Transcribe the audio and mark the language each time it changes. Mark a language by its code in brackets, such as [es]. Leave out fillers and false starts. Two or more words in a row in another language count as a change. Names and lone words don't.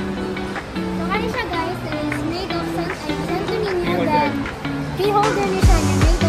[en] So, [tl] ano siya [en] guys, is made of centimeter, then key holder [tl] niya siya,